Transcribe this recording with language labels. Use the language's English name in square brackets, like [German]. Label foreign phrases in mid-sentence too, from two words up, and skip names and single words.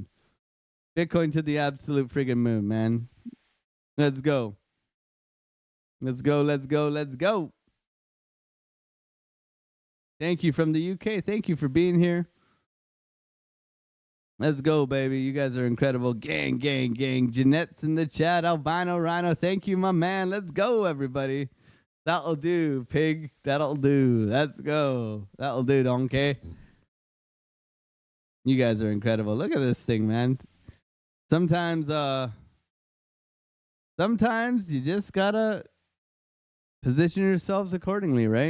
[English] Bitcoin to the absolute friggin' moon, man. Let's go. Let's go, let's go, let's go. Thank you from the UK. Thank you for being here. Let's go, baby. You guys are incredible. Gang, gang, gang. Jeanette's in the chat. Albino Rhino. Thank you, my man. Let's go, everybody. That'll do, pig. That'll do. Let's go. That'll do, donkey. You guys are incredible. Look at this thing, man. Sometimes you just gotta position yourselves accordingly, right?